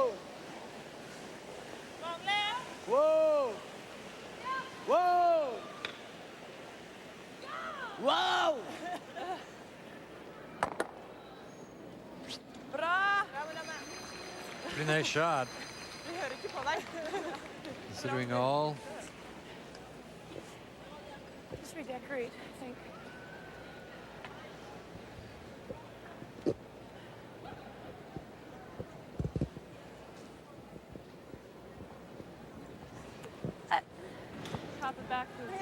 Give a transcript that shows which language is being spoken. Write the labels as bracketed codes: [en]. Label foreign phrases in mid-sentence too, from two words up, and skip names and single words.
[no] Whoa! Whoa! Whoa! Bra! [en] Pretty nice shot, [no] Vi hører ikke på deg. [en] considering all. Just redecorate, I think. Tap it back to the